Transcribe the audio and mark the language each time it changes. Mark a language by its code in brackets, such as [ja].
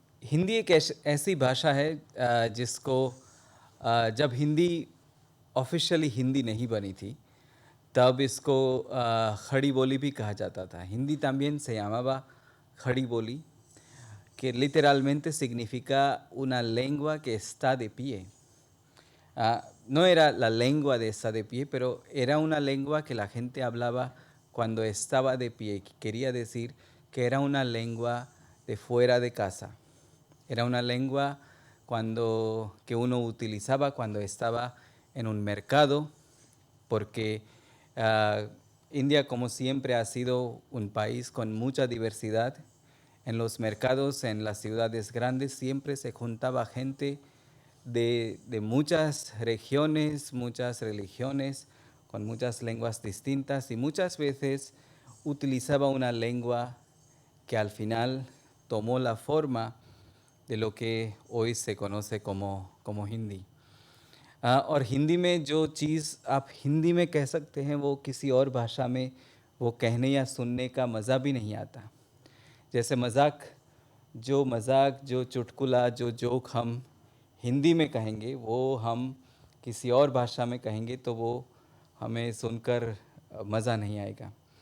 [hi] हिंदी एक ऐसी भाषा है जिसको जब हिंदी ऑफिशियली हिंदी नहीं बनी थी तब इसको खड़ी बोली भी कहा जाता था। [es] Hindi también se llamaba खड़ी बोली, que literalmente significa una lengua que está de pie. No era la lengua de estar de pie, pero era una lengua que la gente hablaba cuando estaba de pie. Quería decir que era una lengua de fuera de casa. Era una lengua que uno utilizaba cuando estaba en un mercado, porque India, como siempre, ha sido un país con mucha diversidad. En los mercados, en las ciudades grandes, siempre se juntaba gente de muchas regiones, muchas religiones, con muchas lenguas distintas, y muchas veces utilizaba una lengua que al final tomó la forma de lo que hoy se conoce como हिंदी। [hi] और हिंदी में जो चीज़ आप हिंदी में कह सकते हैं वो किसी और भाषा में वो कहने या सुनने का मज़ा भी नहीं आता। जैसे मजाक, जो चुटकुला, जो जोक हम हिंदी में कहेंगे वो हम किसी और भाषा में कहेंगे तो वो हमें सुनकर मज़ा नहीं आएगा।